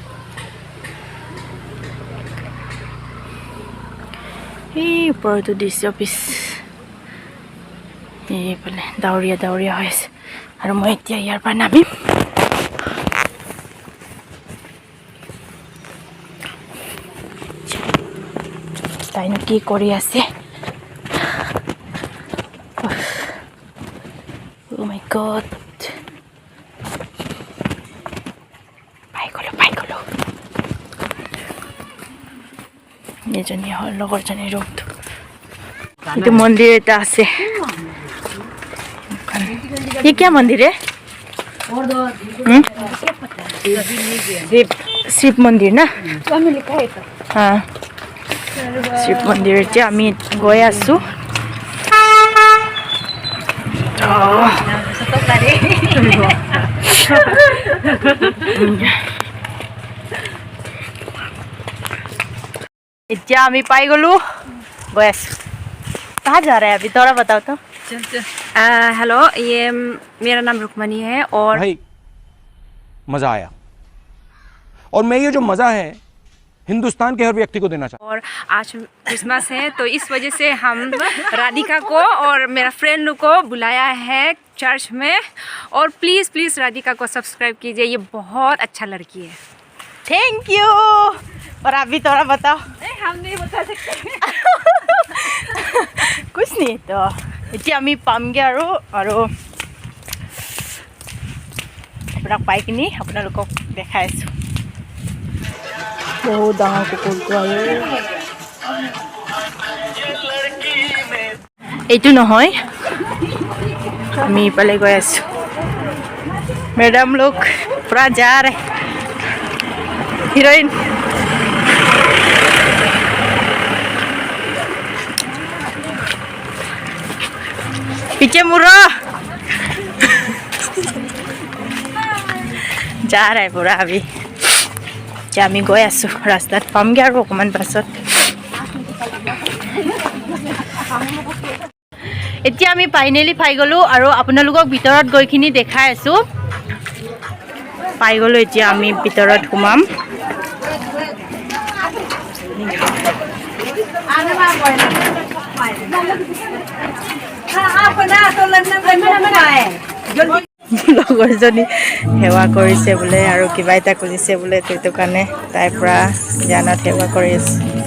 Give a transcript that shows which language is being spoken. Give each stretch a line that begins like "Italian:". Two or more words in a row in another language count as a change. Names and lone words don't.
Assamese: এই ওপৰতো দৃশ্য অফিচ, এইফালে ডাৱৰীয়া হৈ আছে আৰু মই এতিয়া ইয়াৰ পৰা নামিম। তাইনো কি কৰি আছে?
English: Oh my god,
Assamese: পাই গ'লো। এজনী হ'ল লগৰজনীৰ ৰুমটো। এইটো মন্দিৰ এটা আছে।
Hindi: ये क्या मंदिर है? शिव मंदिर ना? हाँ, शिव मंदिर
Assamese: এতিয়া আমি গৈ আছো। এতিয়া আমি পাই গ'লো, গৈ আছো।
Hindi: कहाँ जा रहा है अभी, थोड़ा बताओ तो। हेलो, ये मेरा नाम रुक्मणी है और भाई मजा आया, और मैं ये जो मजा है हिंदुस्तान के हर व्यक्ति को देना चाहता हूँ। और आज क्रिसमस है तो इस वजह से हम राधिका को और मेरा फ्रेंड को बुलाया है चर्च में। और प्लीज़ राधिका को सब्सक्राइब कीजिए, ये बहुत अच्छा लड़की है।
English: thank you.
Hindi: और अभी थोड़ा बताओ। नहीं, हम नहीं बता सकते। कुछ नहीं तो
Assamese: এতিয়া আমি পামগে আৰু আপোনাক পাই কিনি আপোনালোকক দেখাই আছো। বহুত ডাঙৰ কুকুৰটো আৰু এইটো নহয়, আমি ইফালে গৈ আছো।
Hindi: मैडम लोग पूरा जा रहे, हीरोइन। पीछे मुरो जा रहा है पूरा। अभी जा
Assamese: আমি গৈ আছো, ৰাস্তাত পামগে আৰু অকমান পাছত। এতিয়া আমি ফাইনেলি পাই গ'লো আৰু আপোনালোকক ভিতৰত গৈ কিনি দেখাই আছো। পাই গ'লো, এতিয়া আমি ভিতৰত সোমাম। লগৰজনী সেৱা কৰিছে বোলে আৰু কিবা এটা খুজিছে বোলে, সেইটো কাৰণে তাইৰ পৰা জ্ঞানত সেৱা কৰি আছে।